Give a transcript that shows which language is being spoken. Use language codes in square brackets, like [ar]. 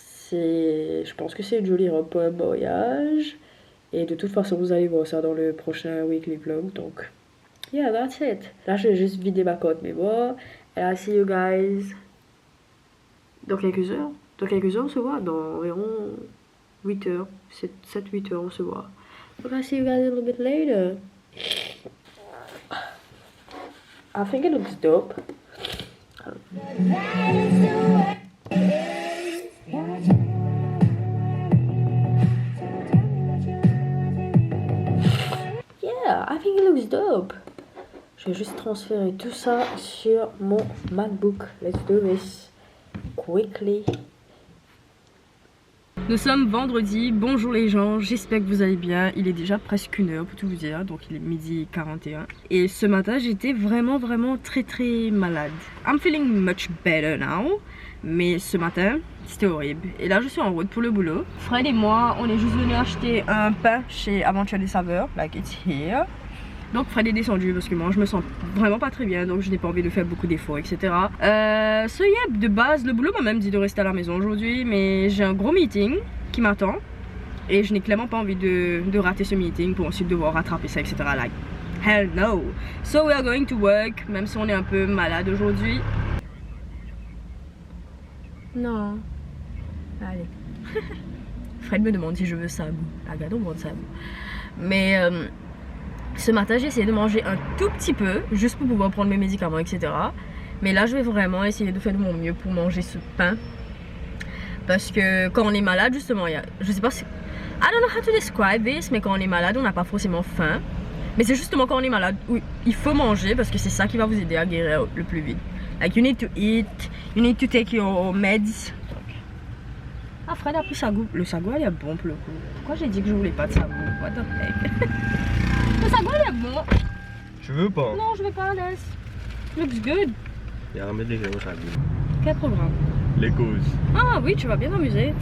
[fr] Je pense que c'est une jolie robe pour un mariage. Et de toute façon, vous allez voir ça dans le prochain weekly vlog. Donc, [en] yeah, that's it. [fr] Là, je vais juste vider ma carte mémoire. Et [en] I'll see you guys [fr] dans quelques heures. Dans quelques heures, on se voit dans environ 8h, 7-8h, on se voit. [en] But I'll see you guys a little bit later. I think it looks dope. Yeah, I think it looks dope. [fr] Je vais juste transférer tout ça sur mon MacBook. [en] Let's do this quickly. [fr] Nous sommes vendredi, bonjour les gens, j'espère que vous allez bien. Il est déjà presque 1h pour tout vous dire, donc il est 12h41. Et ce matin j'étais vraiment très malade. [en] I'm feeling much better now. [fr] Mais ce matin c'était horrible. Et là je suis en route pour le boulot. Fred et moi on est juste venus acheter un pain chez Aventure des Saveurs, [en] like it's here. [fr] Donc Fred est descendu parce que moi je me sens vraiment pas très bien, donc je n'ai pas envie de faire beaucoup d'efforts, etc. [en] So yeah, [fr] de base le boulot m'a même dit de rester à la maison aujourd'hui, mais j'ai un gros meeting qui m'attend et je n'ai clairement pas envie de rater ce meeting pour ensuite devoir rattraper ça, etc. [en] Like hell no. So we are going to work, [fr] même si on est un peu malade aujourd'hui. Non. Allez. Fred me demande si je veux Sabou. Regarde, on demande Sabou. Mais ce matin j'ai essayé de manger un tout petit peu juste pour pouvoir prendre mes médicaments, etc. Mais là je vais vraiment essayer de faire de mon mieux pour manger ce pain, parce que quand on est malade justement, je sais pas si [en] I don't know how to describe this, [fr] mais quand on est malade on n'a pas forcément faim, mais c'est justement quand on est malade où il faut manger, parce que c'est ça qui va vous aider à guérir le plus vite. [en] Like you need to eat, you need to take your meds. [fr] Ah, Fred a pris Sagou. Le Sagou il est bon pour le coup. Pourquoi j'ai dit que je voulais pas de Sagou? [en] What the heck? [fr] Le Sagou il est bon. Tu veux pas? Non, je vais pas, laisse. [en] Looks good. [fr] Il y a un mec au Sagou. Quel programme? Les causes. Ah oui, tu vas bien t'amuser.